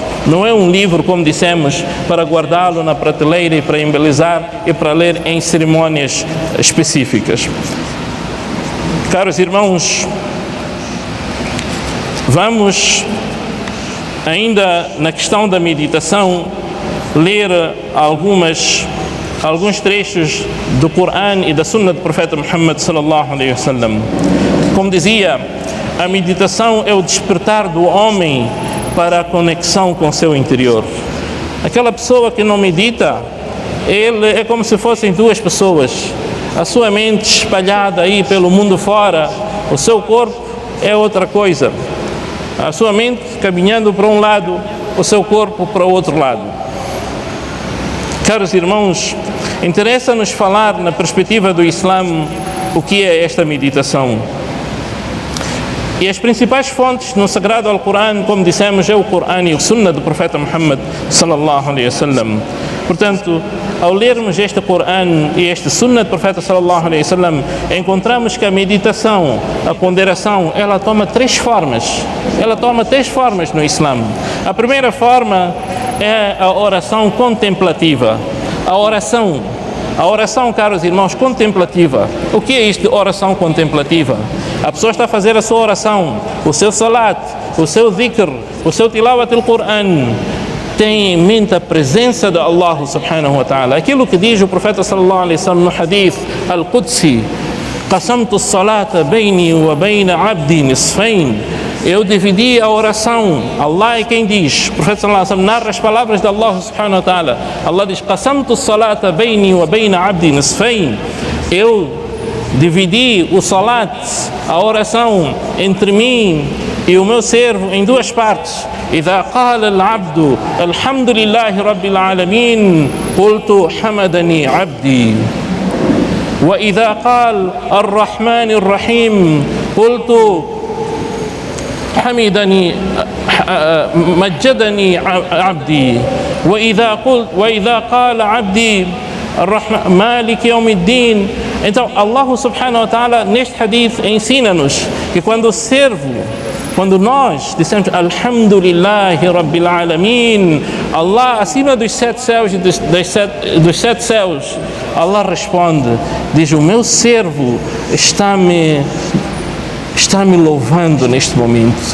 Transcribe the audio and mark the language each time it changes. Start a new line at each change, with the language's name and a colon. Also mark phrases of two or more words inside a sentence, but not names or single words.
Portuguese: Não é um livro, como dissemos, para guardá-lo na prateleira e para embelezar e para ler em cerimônias específicas. Caros irmãos, vamos ainda na questão da meditação ler alguns trechos do Corão e da Sunna do profeta Muhammad
Arabic: صلى الله عليه وسلم.
Portuguese: Como dizia, a meditação é o despertar do homem para a conexão com o seu interior. Aquela pessoa que não medita, ele é como se fossem duas pessoas. A sua mente espalhada aí pelo mundo fora, o seu corpo é outra coisa. A sua mente caminhando para um lado, o seu corpo para o outro lado. Caros irmãos, interessa-nos falar na perspectiva do Islã o que é esta meditação. E as principais fontes no Sagrado Alcorão, como dissemos, é o Corão e o Sunna do Profeta Muhammad
Arabic: صلى الله عليه وسلم.
Portuguese: Portanto, ao lermos este Corão e este Sunna do Profeta
Arabic: صلى الله عليه وسلم,
Portuguese: encontramos que a meditação, a ponderação, ela toma três formas. Ela toma três formas no Islã. A primeira forma é a oração contemplativa. A oração, caros irmãos, contemplativa. O que é isto de oração contemplativa? A pessoa está a fazer a sua oração, o seu salat, o seu dhikr, o seu
Arabic: تلاوة القرآن,
Portuguese: tem em mente a presença de Allah
Arabic: سبحانه وتعالى.
Portuguese: Aquilo que diz o profeta
Arabic: صلى الله عليه وسلم
Portuguese: no
Arabic: الحديث القدسي: قسمت الصلاة بيني وبين عبدي نصفين.
Portuguese: Eu dividi a oração. Allah é quem diz. O profeta
Arabic: صلى الله عليه وسلم
Portuguese: narra as palavras de Allah
Arabic: سبحانه وتعالى.
Portuguese: Allah diz:
Arabic: قسمت الصلاة بيني وبين عبدي نصفين.
Portuguese: Eu dividi o salat, a oração, entre mim e o meu servo em duas partes.
Arabic: إذا قال العبد الحمد لله رب العالمين قلت حمدني عبدي وإذا قال الرحمن الرحيم قلت حمدني مجدني عبدي وإذا قال عبدي الرحمن مالك يوم الدين.
Portuguese: Então Allah
Arabic: سبحانه وتعالى
Portuguese: neste hadith ensina-nos que quando nós dissemos
Arabic: الحمد لله رب العالمين,
Portuguese: Allah acima dos sete céus e dos sete céus, Allah responde, diz: o meu servo está me louvando neste momento.